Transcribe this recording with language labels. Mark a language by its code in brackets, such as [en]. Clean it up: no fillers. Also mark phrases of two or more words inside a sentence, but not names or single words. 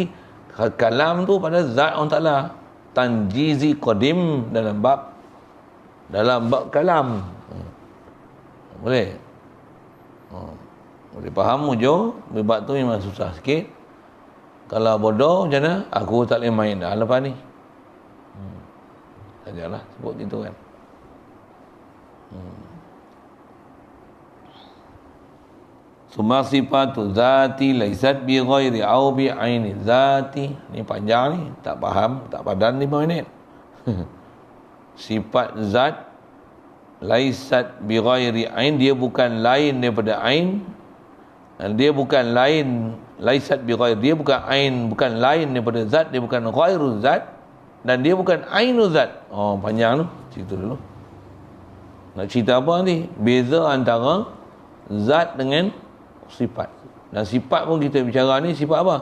[ms] Kalam tu pada zat Allah Ta'ala. [ar] تنجيزي قديم [ms] dalam bab kalam. Boleh? Boleh faham hujung? Bab tu memang susah sikit. Kalau bodoh macam mana? Aku tak boleh main dah lepas ni. Sajalah sebut gitu kan. [ar] ثم صفة ذات ليست بغير أو بعين ذات. [ms] Ni panjang ni, tak faham, tak padan 5 minit. Sifat zat [ar] ليست بغير عين, [ms] dia bukan lain daripada ain. Dia bukan lain, [ar] ليست بغير, [ms] dia bukan ain, bukan lain daripada zat, dia bukan [ar] غير ذات [ms] dan dia bukan [ar] عين ذات. [ms] Oh, panjang tu, cerita dulu. Nak cerita apa nanti? Beza antara zat dengan sifat. Dan sifat pun kita bicara ni sifat apa?